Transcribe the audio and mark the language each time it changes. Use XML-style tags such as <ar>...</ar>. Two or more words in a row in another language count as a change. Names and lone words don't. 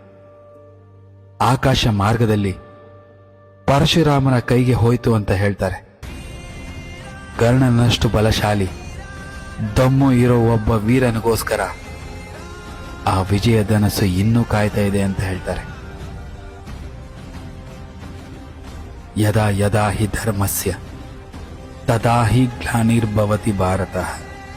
<kn>ಆಕಾಶ ಮಾರ್ಗದಲ್ಲಿ ಪರಶುರಾಮನ ಕೈಗೆ ಹೋಯ್ತು ಅಂತ ಹೇಳ್ತಾರೆ. ಕರ್ಣನಷ್ಟು ಬಲಶಾಲಿ, ದಮ್ಮು ಇರೋ ಒಬ್ಬ ವೀರನಿಗೋಸ್ಕರ ಆ ವಿಜಯ ಧನಸ್ಸು ಇನ್ನೂ ಕಾಯ್ತಾ ಇದೆ ಅಂತ ಹೇಳ್ತಾರೆ.</kn> <sa>ಯದಾ ಯದಾ ಹಿ ಧರ್ಮಸ್ಯ ತದಾ ಹಿ ಗ್ಲಾನಿರ್ಭವತಿ ಭಾರತಃ.</sa>